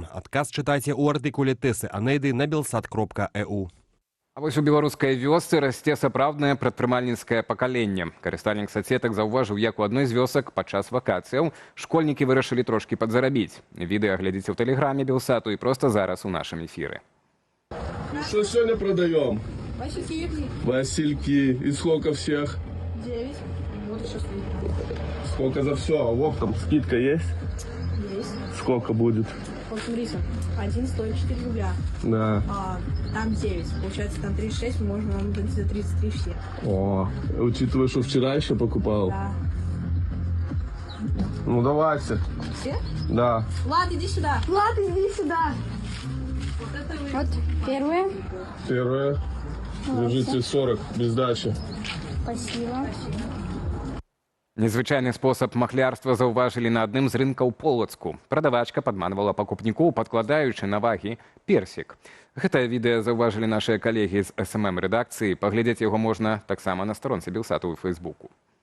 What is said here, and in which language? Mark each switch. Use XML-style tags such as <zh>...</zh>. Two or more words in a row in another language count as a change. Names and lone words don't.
<be>Адказ чытайце ў артыкуле Тэсы Анейды на belsat.eu. А вось у беларускай вёсцы расце сапраўднае прадпрымальніцкае пакаленне. Карыстальнік сацсетак заўважыў, як у адной з вёсак падчас вакацыяў школьнікі вырашылі трошкі падзарабіць. Відэа глядзіце ў тэлеграме Белсату і проста зараз у нашым эфіры.</be> <ru>Что сегодня продаем? Васильки. Васильки. И сколько всех? 9. Вот еще Сколько за все? А вот там скидка есть? Есть. Сколько будет? Вот смотрите, один стоит 4 рубля. Да. Там 9. Получается, там 36, мы можем вам дать за 33 все. О, учитывая, что вчера еще покупал? Да. Ну, давайте. Все? Да. Влад, иди сюда. Влад, иди сюда. Вот первые. Первое. Держите 40, без дачи. Спасибо.</ru> <be>Незвычайны спосаб махлярства заўважылі на адным з рынкаў Полацку. Прадавачка падманвала пакупнікоў, падкладаючы на вагі персік. Гэтае відэа заўважылі нашыя калегі з СММ-рэдакцыі. Паглядзець яго можна таксама на старонцы Белсату ў Фэйсбуку.</be>